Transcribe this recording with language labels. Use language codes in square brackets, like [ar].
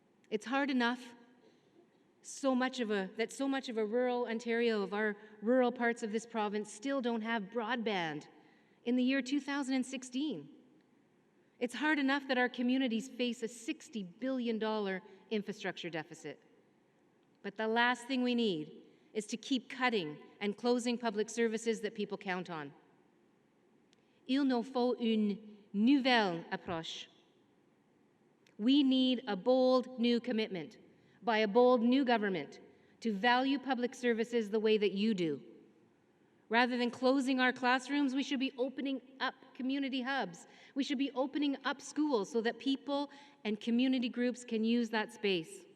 [en] It's hard enough that so much of a rural Ontario, of our rural parts of this province, still don't have broadband in the year 2016. It's hard enough that our communities face a $60 billion infrastructure deficit. But the last thing we need is to keep cutting and closing public services that people count on. [fr] Il nous faut une nouvelle approche. [en] We need a bold new commitment by a bold new government to value public services the way that you do. Rather than closing our classrooms, we should be opening up community hubs. We should be opening up schools so that people and community groups can use that space.